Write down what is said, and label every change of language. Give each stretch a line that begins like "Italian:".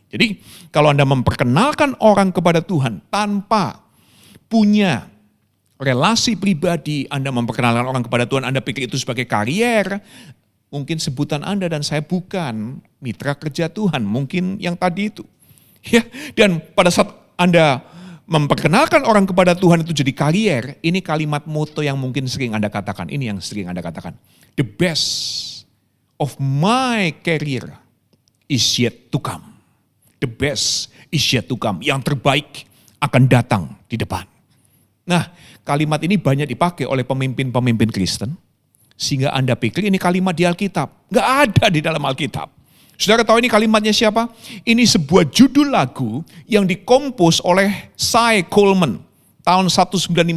Indonesian: Jadi kalau Anda memperkenalkan orang kepada Tuhan tanpa punya relasi pribadi, Anda memperkenalkan orang kepada Tuhan, Anda pikir itu sebagai karier, mungkin sebutan Anda dan saya bukan mitra kerja Tuhan, mungkin yang tadi itu. Ya, dan pada saat Anda memperkenalkan orang kepada Tuhan itu jadi karier, ini kalimat moto yang mungkin sering Anda katakan, ini yang sering Anda katakan.
English: The best of my career is yet to come. The best is yet to come.
Indonesian: Yang terbaik akan datang di depan. Nah, kalimat ini banyak dipakai oleh pemimpin-pemimpin Kristen, sehingga Anda pikir ini kalimat di Alkitab. Nggak ada di dalam Alkitab. Saudara tahu ini kalimatnya siapa? Ini sebuah judul lagu yang dikompos oleh Cy Coleman tahun 1959.